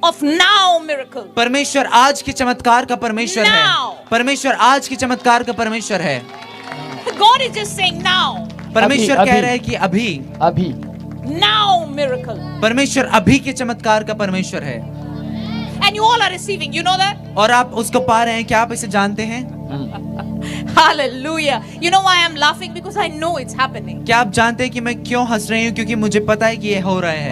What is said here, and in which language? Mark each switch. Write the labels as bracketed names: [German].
[English] of now miracle. [Hindi] परमेश्वर आज के चमत्कार का परमेश्वर है, [English] Now. [Hindi] परमेश्वर आज के चमत्कार का परमेश्वर है। [English] God is just saying now, [Hindi] परमेश्वर अभी, कह अभी। रहा है कि अभी, अभी [English] now miracle. [Hindi] परमेश्वर अभी के चमत्कार का परमेश्वर है [English] And you all are receiving, you know that? [Hindi] और आप उसको पा रहे हैं। क्या आप इसे जानते हैं? [English] Hallelujah. You know why I'm laughing? Because I know it's happening. [Hindi] क्या आप जानते हैं कि मैं क्यों हंस रही हूँ? क्योंकि मुझे पता है कि ये हो रहा है।